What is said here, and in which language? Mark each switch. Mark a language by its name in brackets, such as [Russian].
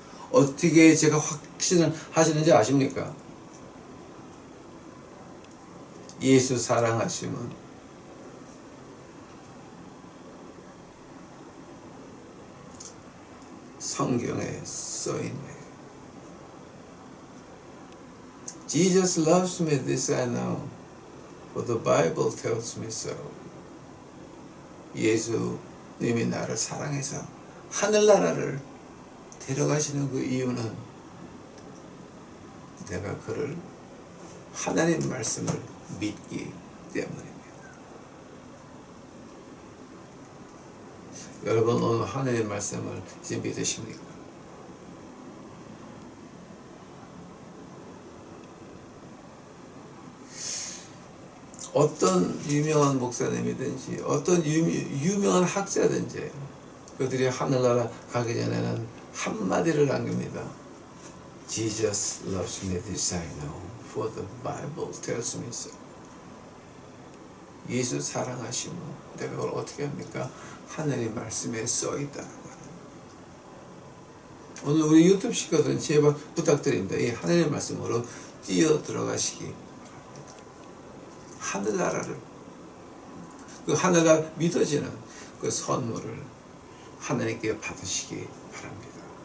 [Korean] 어떻게 제가 확신을 하시는지 아십니까? 예수 사랑하시면 성경에 써있네요. [English] Jesus loves me, this I know, for the Bible tells me so. [Korean] 예수님이 나를 사랑해서 하늘나라를 데려가시는 그 이유는 내가 그를 하나님 말씀을 믿기 때문입니다. 여러분 오늘 하나님 말씀을 이제 믿으십니까? 어떤 유명한 목사님이든지 어떤 유명한 학자든지 그들이 하늘나라 가기 전에는 한마디를 남깁니다. [English] Jesus loves me, this I know, for the Bible tells me so. [Korean] 예수 사랑하시면 내가 그걸 어떻게 합니까? 하늘의 말씀에 써있다라고 합니다. 오늘 우리 유튜브 식구들은 제발 부탁드립니다. 이 하늘의 말씀으로 뛰어 들어가시기 바랍니다. 하늘나라를 그 하늘나라 믿어지는 그 선물을 하나님께 받으시기 바랍니다.